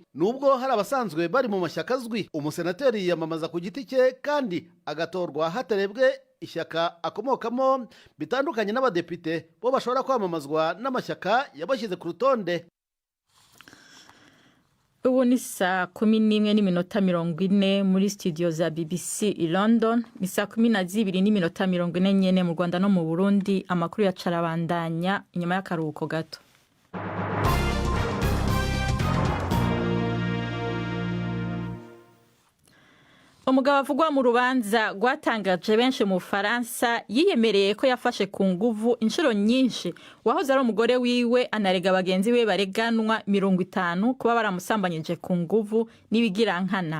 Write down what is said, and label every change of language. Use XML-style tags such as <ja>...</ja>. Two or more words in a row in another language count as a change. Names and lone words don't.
<rw>Nubwo hari abasanzwe bari mu mashyaka azwi, umusenateri yiyamamaza ku giti cye kandi agatorwa hatarebwe ishyaka akomokamo, bitandukanye n'abadepite bo bashobora kwamamazwa n'amashyaka yabashyize ku rutonde. Ubu ni saa 11:40 muri studio za BBC i London, ni saa 12:40 nyene mu Rwanda no mu Burundi.</rw> <rn>Amakuru ya carabandanya inyuma y'akaruhuko gato. Umugabo avugwa mu rubanza rwatangaje benshi mu Faransa yiyemereye ko yafashe ku nguvu inshuro nyinshi wahoze ari umugore wiwe, anarega bagenzi we bareganwa 50 kuba baramusambanyije ku nguvu n'ibigirankana.</rn>